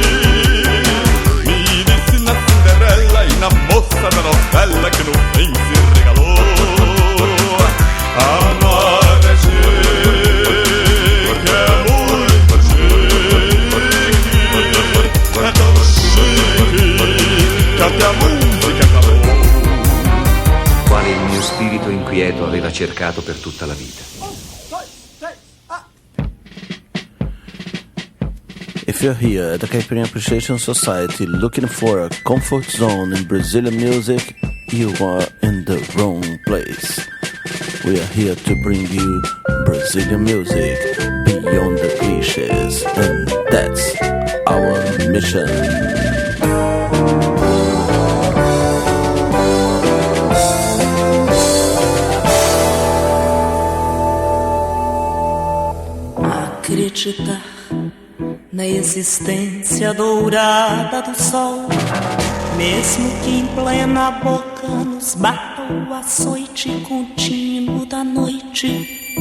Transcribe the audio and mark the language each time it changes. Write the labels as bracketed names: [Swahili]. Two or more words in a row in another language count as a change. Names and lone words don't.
[Portuguese] Me disse na Cinderela e na moça da novela que no fim se regalou. Amar é chique, é muito chique. É tão chique que até a música acabou. [Italian] Quale il mio spirito inquieto aveva cercato per tutta la vita. [English] If you're here at the Caipirinha Appreciation Society looking for a comfort zone in Brazilian music, you are in the wrong place. We are here to bring you Brazilian music beyond the clichés, and that's our mission. [Portuguese] Acreditar na existência dourada do sol, mesmo que em plena boca nos bata o açoite contínuo da noite.